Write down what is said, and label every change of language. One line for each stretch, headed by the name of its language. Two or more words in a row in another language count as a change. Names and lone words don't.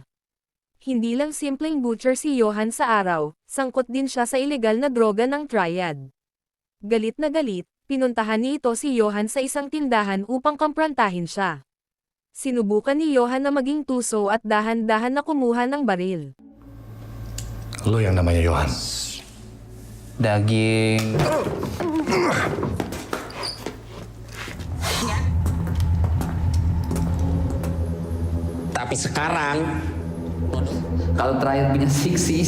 Filipino: Hindi lang simpleng butcher si Johan sa araw, sangkot din siya sa ilegal na droga ng triad. Galit na galit, pinuntahan ni Ito si Johan sa isang tindahan upang komprontahin siya. Sinubukan ni Johan na maging tuso at dahan-dahan na kumuha ng baril.
Indonesian: Lo yang namanya Johan. Daging... Tapi sekarang Kalau triad punya Six Seas,